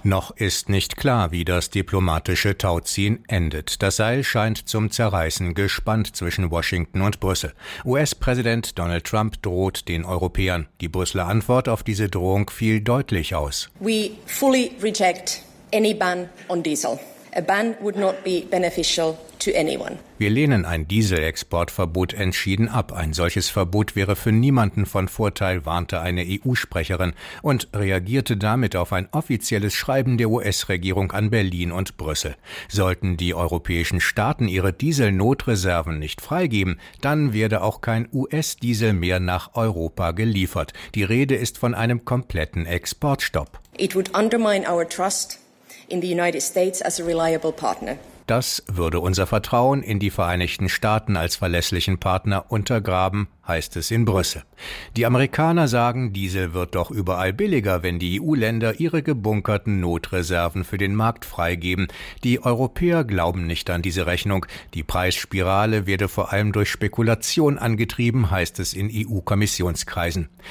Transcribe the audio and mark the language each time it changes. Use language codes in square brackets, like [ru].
[de] Noch ist nicht klar, wie das diplomatische Tauziehen endet. Das Seil scheint zum Zerreißen gespannt zwischen Washington und Brüssel. US-Präsident Donald Trump droht den Europäern. Die Brüsseler Antwort auf diese Drohung fiel deutlich aus. [en] We fully reject any ban on diesel. A ban would not be beneficial to anyone. [de] Wir lehnen ein Dieselexportverbot entschieden ab. Ein solches Verbot wäre für niemanden von Vorteil, warnte eine EU-Sprecherin und reagierte damit auf ein offizielles Schreiben der US-Regierung an Berlin und Brüssel. Sollten die europäischen Staaten ihre Dieselnotreserven nicht freigeben, dann werde auch kein US-Diesel mehr nach Europa geliefert. Die Rede ist von einem kompletten Exportstopp. [en] It would undermine our trust in the United States as a reliable partner. [de] Das würde unser Vertrauen in die Vereinigten Staaten als verlässlichen Partner untergraben, heißt es in Brüssel. Die Amerikaner sagen, Diesel wird doch überall billiger, wenn die EU-Länder ihre gebunkerten Notreserven für den Markt freigeben. Die Europäer glauben nicht an diese Rechnung. Die Preisspirale werde vor allem durch Spekulation angetrieben, heißt es in EU-Kommissionskreisen.